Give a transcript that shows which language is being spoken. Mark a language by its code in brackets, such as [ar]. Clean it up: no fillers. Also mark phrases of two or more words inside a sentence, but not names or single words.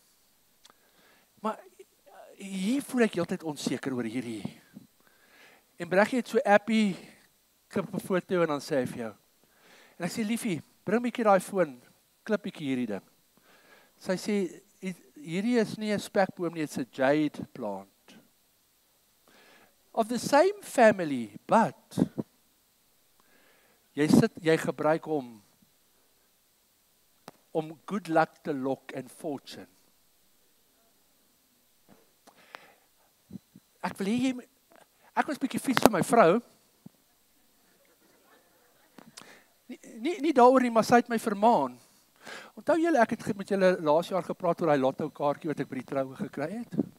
[af] Maar hier voel ek heeltyd onseker oor hierdie. En Breggie het so appie, knip 'n foto en dan sê hy vir jou. En ek sê, liefie, bring 'n bietjie daai foon, klip bietjie hierdie ding. Sy sê, hierdie is nie 'n spekboom nie, [en] it's a jade plant. Of the same family, but [af] jy gebruik hom om [en] good luck [af] te lok [en] and fortune. [af] Ek was bietjie vies vir my vrou. Nie daaroor nie, maar sy het my vermaan. Onthou julle, ek het met julle laas jaar gepraat oor daai lotto kaartjie wat ek by die troue gekry het.